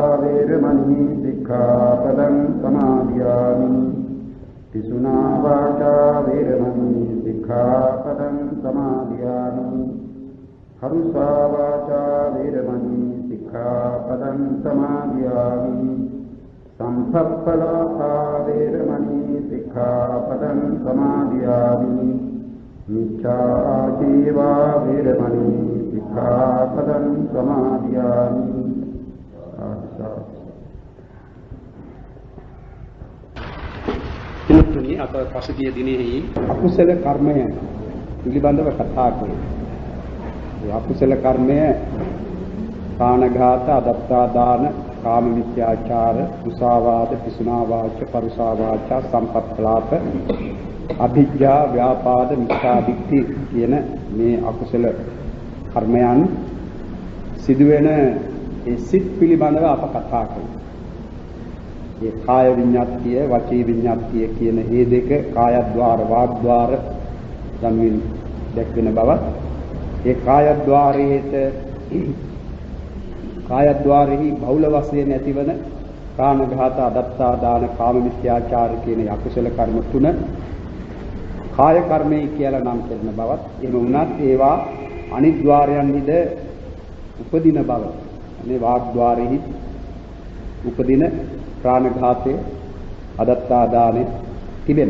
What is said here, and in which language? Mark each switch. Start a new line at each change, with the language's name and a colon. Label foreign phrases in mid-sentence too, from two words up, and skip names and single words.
Pali: वेरमणि सिक्खापदं समादयामि पिसुना वाचा वेरमणि सिक्खापदं समादयामि हरुषा वाचा वेरमणि सिक्खापदं समादयामि संसप्पलापा वेरमणि सिक्खापदं समादयामि मिथ्याजीवा वेरमणि सिक्खापदं समादयामि
Sinhala: පිළිතුරුනි අප පසුගිය දිනෙහි අකුසල කර්මය පිළිබඳව කතා කළා. ඒ අකුසල කර්මය ප්‍රාණඝාත, අදත්තා දාන, කාම මිත්‍යාචාර, මුසාවාද, පිසුනා වාච, පරුසා වාචා, සම්පප්පලාප, අභිජ්ජා, ව්‍යාපාද, මිත්‍යා දිට්ඨි කියන මේ අකුසල කර්මයන් සිදුවෙන ඒ සිත් පිළිබඳව අප කතා කළා. ये काय विඤ්ඤාතිය වචී විඤ්ඤාතිය කියන මේ දෙක කායද්්වාර වාග්ද්වාර යමින් දැක්වෙන බවත් ඒ කායද්්වාරෙහි බහුල වශයෙන් ඇතිවන ප්‍රාණඝාත අදත්තා දාන කාම මිත්‍යාචාර කියන අකුසල කර්ම තුන කාය කර්මයි කියලා නම් කරන බවත් එහෙම වුණත් ඒවා අනිද්්වාරයන්හිද උපදින බව මේ වාග්ද්වාරෙහි උපදින ප්‍රාණඝාතය අදත්තා දානෙ තිබෙන.